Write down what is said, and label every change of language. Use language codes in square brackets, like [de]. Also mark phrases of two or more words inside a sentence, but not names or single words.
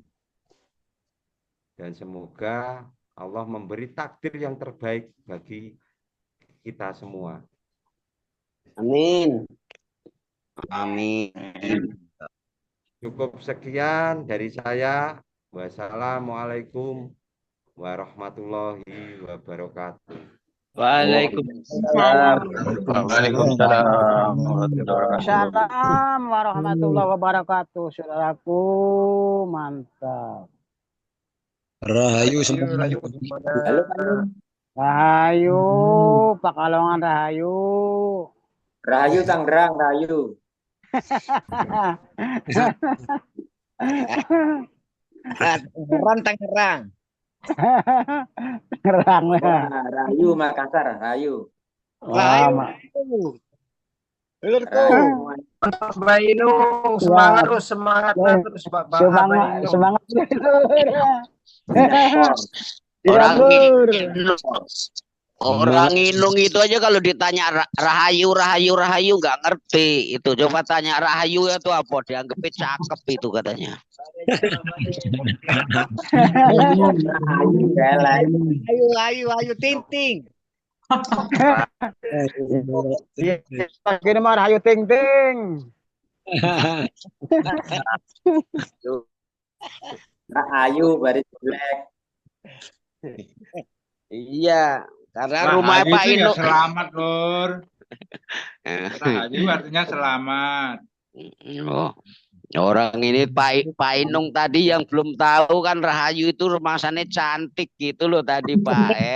[id] Dan semoga Allah memberi takdir yang terbaik bagi kita semua. Amin. Amin. Cukup sekian dari saya. [ar] والسلام عليكم ورحمة الله وبركاته. وعليكم السلام. وعليكم السلام. وعليكم السلام ورحمة الله وبركاته. [id] Saudaraku, mantap. Rahayu semua. Rahayu, Pakalongan Rahayu. Rahayu Tangerang, Rahayu. Tangerang. Tangerang lah. Rahayu Makassar, Rahayu. Rahayu. Mantap Mbak Inung, semangat terus, semangat terus Bapak. Semangat Orang Inung itu aja kalau ditanya Rahayu nggak ngerti. Itu coba tanya Rahayu itu apa, dianggapnya cakep itu katanya. Ayu ting. Ini mah Rahayu ting. Rahayu baris jelek. Iya, karena rumah Pak Inung ya selamat, Lur. Rahayu artinya selamat. Oh. Orang ini Pak Inung tadi yang belum tahu kan Rahayu itu rumahnya cantik gitu loh tadi Pak.